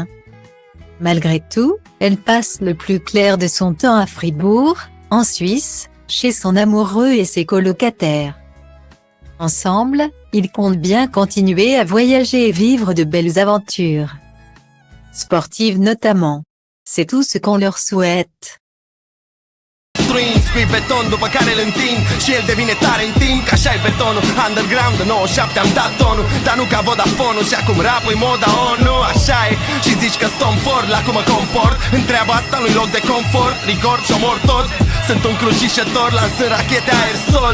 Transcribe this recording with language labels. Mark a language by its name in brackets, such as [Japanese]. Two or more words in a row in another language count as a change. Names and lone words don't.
[French] Malgré tout, elle passe le plus clair de son temps à Fribourg, en Suisse, chez son amoureux et ses colocataires. Ensemble, ils comptent bien continuer à voyager et vivre de belles aventures. Sportives notamment. C'est tout ce qu'on leur souhaite. [Romanian] Cu beton după care îl întind și el devine tare în timp. Că așa e betonul, underground de 97 am dat tonul. Dar nu ca Vodafone-ul și acum rap-ul moda ONU. Așa e și zici că Tom Ford, la cum mă comport. Întreaba asta nu-i loc de confort, rigor și omor tot. Sunt un crucișător, lansând rachete aerosol.